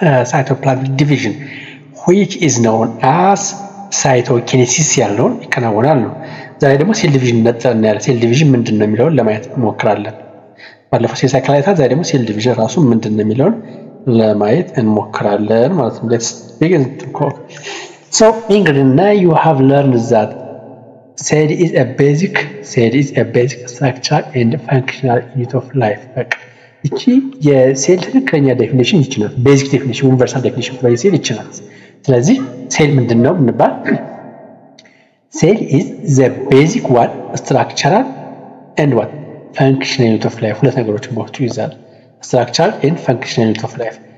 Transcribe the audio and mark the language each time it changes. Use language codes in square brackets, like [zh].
[en] cytoplasmic division, which is known as cytokinesis [am] ያልነው ይከናወናል ነው። ዛሬ ደግሞ ሴል ዲቪዥን እናያለን። ሴል ዲቪዥን ምንድነው የሚለውን ለማየት እንሞክራለን። ባለፈው ሴል ሳይክል አይተን ዛሬ ደግሞ ሴል ዲቪዥን ራሱ ምንድነው የሚለውን ለማየት እንሞክራለን ማለት ነው። [en] Let's begin to go. So Ingrid, now you have learned that cell is a basic structure and functional unit of life. [am] በቃ እቺ የሴል ትክክለኛ ዴፊኒሽን ይቺ ናት። ቤዚክ ዴፊኒሽን ዩኒቨርሳል ዴፊኒሽን for ሴል ይቺ ናት። ስለዚህ ሴል ምንድነው እንባል? [en] ሴል is the basic one structural and what functional unit of life. [am] ሁለት ነገሮችን በውስጡ ይዛል። [en] structural and functional unit of life.